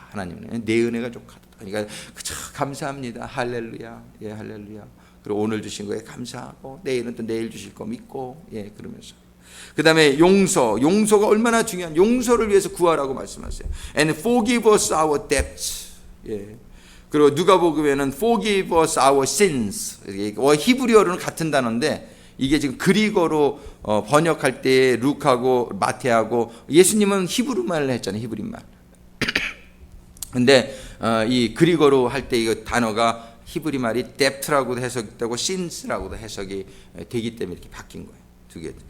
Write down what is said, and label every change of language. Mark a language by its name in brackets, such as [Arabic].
[Korean] 하나님은 내 은혜가 족하도다. 그러니까 그저 감사합니다. 할렐루야. 할렐루야. 그리고 오늘 주신 거에 감사하고 내일은 또 내일 주실 거 믿고 그러면서 그 다음에 용서가 얼마나 중요한 용서를 위해서 구하라고 말씀하세요. [English] And forgive us our debts. [Korean] 그리고 누가복음에는 [English] forgive us our sins. [Korean] 히브리어로는 같은 단어인데 이게 지금 그리거로 번역할 때 룩하고 마태하고 예수님은 히브리말을 했잖아요. 히브리말. 근데 이 그리거로 할 때 이거 단어가 히브리 말이 depth라고도 해석되고 sins라고도 해석이 되기 때문에 이렇게 바뀐 거예요. 두 개.